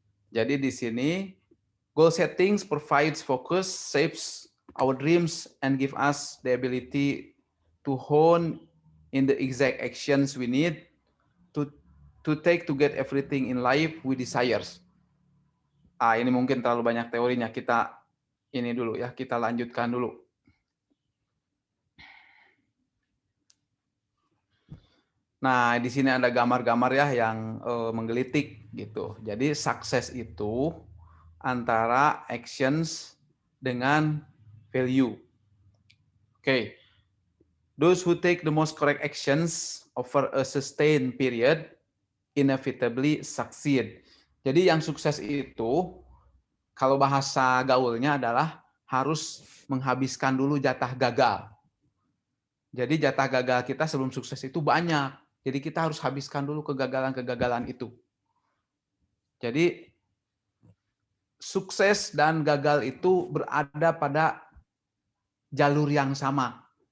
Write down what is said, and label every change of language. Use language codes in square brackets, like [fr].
[id] Jadi di sini [en] goal settings provides focus, shapes our dreams, and give us the ability to hone in the exact actions we need to take to get everything in life we desires. [id] Ini mungkin terlalu banyak teorinya. Kita ini dulu ya, kita lanjutkan dulu. Nah, di sini ada gambar-gambar ya yang menggelitik gitu. Jadi sukses itu antara actions dengan value. Oke. [en] Those who take the most correct actions over a sustained period inevitably succeed. [id] Jadi yang sukses itu kalau bahasa gaulnya adalah harus menghabiskan dulu jatah gagal. Jadi jatah gagal kita sebelum sukses itu banyak. Jadi kita harus habiskan dulu kegagalan-kegagalan itu. Jadi sukses dan gagal itu berada pada jalur yang sama.